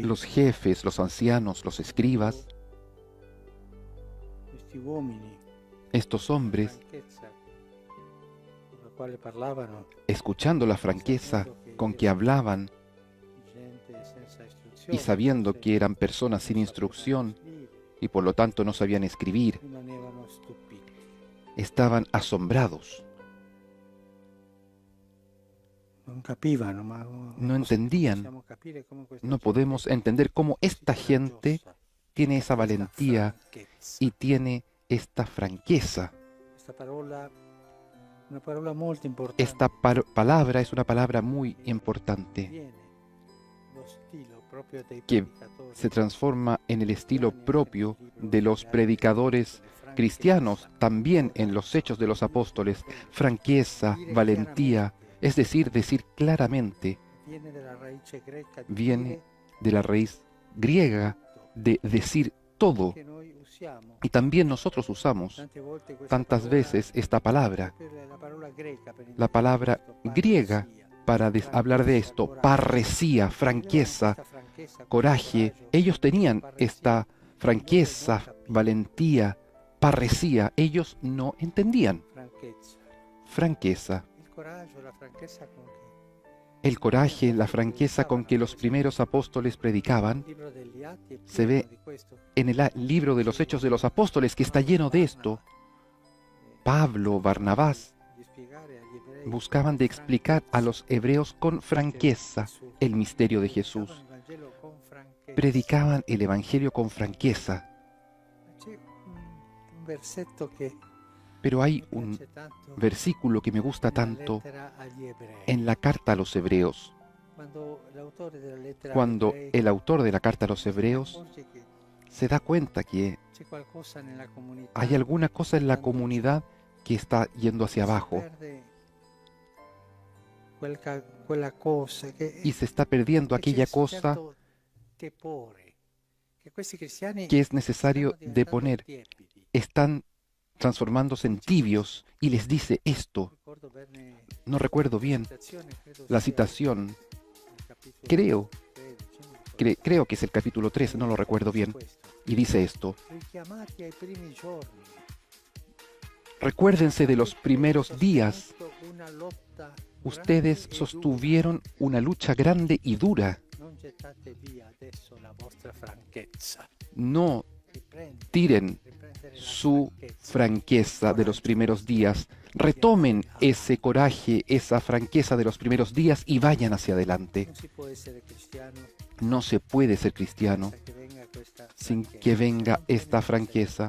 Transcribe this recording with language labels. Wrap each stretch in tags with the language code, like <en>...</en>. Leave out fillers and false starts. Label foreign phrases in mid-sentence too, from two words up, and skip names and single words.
<es>Los jefes, los ancianos, los escribas,</es> <it>questi uomini,</it> <es>estos hombres,</es> <it>franchezza con la quale parlavano,</it> <es>escuchando la franqueza con que hablaban</es> <it>gente senza istruzione,</it> <es>y sabiendo que eran personas sin instrucción y por lo tanto no sabían escribir,</es> <it>rimanevano stupiti.</it> <es>estaban asombrados,</es> <it>Non capivano, ma</it> <es>no entendían.</es> <it>possiamo capire come questa</it> <es>No</es> <it>gente</it> <es>podemos entender cómo esta gente tiene esa valentía</es> <it>franchezza.</it> <es>y tiene esta franqueza.</es> <it>Questa parola, una parola molto importante.</it> <es>Esta palabra es una palabra muy importante</es> <it>Viene lo stile proprio dei</it> <es>que</es> <it>predicatori</it> <es>se transforma en el estilo propio de los predicadores cristianos, también en los Hechos de los Apóstoles: franqueza, valentía, es decir claramente.</es> <it>viene della radice greca di</it> <es>Viene</es> <it>dire</it> <es>de la raíz griega de decir todo,</es> <it>che noi usiamo</it> <es>y también nosotros usamos</es> <it>tante volte questa</it> <es>tantas</es> <it>parola</it> <es>veces esta palabra,</es> <it>per la parola greca per</it> <es>la palabra</es> <it>indicare questo,</it> <es>griega,</es> <it>parresia,</it> <es>para hablar de esto:</es> <it>coraggio.</it> <es>parresía, franqueza,</es> <it>Questa franchezza,</it> <es>coraje.</es> <it>coraggio,</it> <es>Ellos tenían parresía, esta franqueza, valentía, parresía. Ellos no entendían.</es> <it>franchezza.</it> <es>Franqueza,</es> <it>Il coraggio, la franchezza con che</it> <es>el coraje, la franqueza con que los primeros apóstoles predicaban,</es> <it>il libro degli Atti è</it> <es>se</es> <it>pieno</it> <es>ve</es> <it>di questo.</it> <es>en el libro de los Hechos de los Apóstoles, que está lleno de esto. Pablo, Barnabás</es> <it>Di spiegare agli ebrei</it> <es>buscaban de explicar a los hebreos con franqueza el misterio de Jesús.</es> <it>il Vangelo con franchezza.</it> <es>Predicaban el Evangelio con franqueza.</es> <it>C'è un versetto che</it> <es>Pero hay</es> <it>mi</it> <es>un</es> <it>piace tanto</it> <es>versículo que me gusta</es> <it>nella</it> <es>tanto</es> <it>lettera agli ebrei.</it> <es>en la carta a los hebreos,</es> <it>Quando l'autore della lettera</it> <es>cuando</es> <it>agli ebrei</it> <es>el autor de la carta a los hebreos</es> <it>accorge che</it> <es>se da cuenta que</es> <it>c'è qualcosa nella comunità</it> <es>hay alguna cosa en la comunidad que está yendo hacia abajo</es> <it>perde quella cosa che</it> <es>y se está perdiendo</es> <it>che c'è</it> <es>aquella</es> <it>un</it> <es>cosa</es> <it>certo tepore, che questi cristiani</it> <es>que es necesario</es> <it>stanno</it> <es>de</es> <it>diventando</it> <es>poner.</es> <it>tiepidi.</it> <es>Están transformándose en tibios, y les dice esto.</es> <it>Ricordo bene</it> <es>No recuerdo bien</es> <it>citazione, credo</it> <es>la</es> <it>sia</it> <es>citación,</es> <it>nel capitolo</it> <es>creo,</es> <it>13, non ricordo.</it> <es>creo que es el capítulo 13, no lo recuerdo bien,</es> <it>Questo.</it> <es>y dice esto:</es> <it>Richiamati ai primi giorni.</it> <es>recuérdense de los primeros días.</es> <it>Una lotta</it> <es>Ustedes</es> <it>grande e</it> <es>sostuvieron una lucha grande y dura.</es> <it>dura. Non gettate via adesso la vostra franchezza.</it> <es>No tiren su franqueza de los primeros días, retomen ese coraje, esa franqueza de los primeros días y vayan hacia adelante. No se puede ser cristiano sin que venga esta franqueza.</es>